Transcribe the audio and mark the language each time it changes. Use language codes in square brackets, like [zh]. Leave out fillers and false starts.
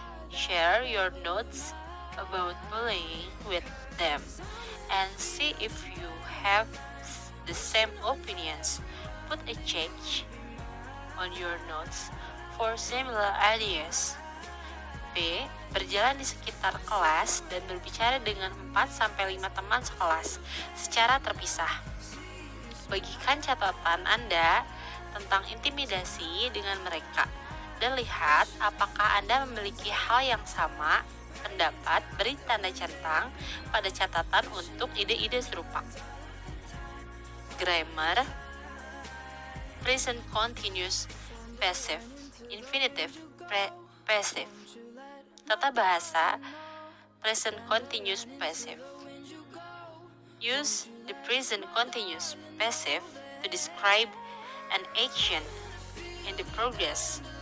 [en] Share your notes about bullying with them and see if you have the same opinions. Put a check on your notes for similar ideas. B. [id] Berjalan di sekitar kelas dan berbicara dengan 4-5 teman sekelas secara terpisah. Bagikan catatan Anda tentang intimidasi dengan mereka. dan lihat apakah Anda memiliki hal yang sama pendapat. Beri tanda centang pada catatan untuk ide-ide serupa. [en] Grammar: present continuous passive, infinitive passive. [id] Tata bahasa: present continuous passive. [en] Use the present continuous passive to describe an action in the progress.